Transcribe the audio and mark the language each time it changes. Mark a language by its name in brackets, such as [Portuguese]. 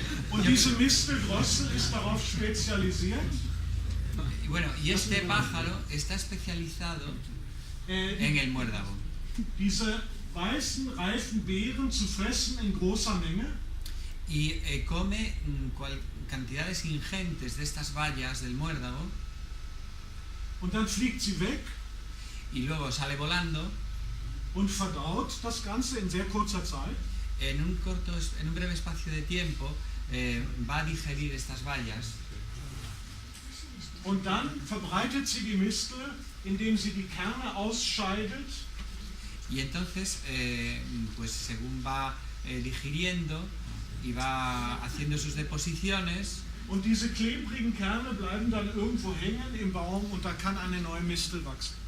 [German] Und diese Misteldrossel ist darauf spezialisiert. [Spanish] Bueno, y este pájaro está especializado en el muérdago. [German] Diese weißen, reifen Beeren zu fressen in großer Menge. [Spanish] Y come cantidades ingentes de estas bayas del muérdago. [German] Und dann fliegt sie weg. [Spanish] Y luego sale volando. [German] Und verdaut das Ganze in sehr kurzer Zeit. [Spanish] En un breve espacio de tiempo va a digerir estas bayas. [German] Und dann verbreitet sie die Mistel, indem sie die Kerne ausscheidet. [Spanish] Y entonces, pues según va digiriendo y va haciendo sus deposiciones. [German] Und diese klebrigen Kerne bleiben dann irgendwo hängen im Baum und da kann eine neue Mistel wachsen.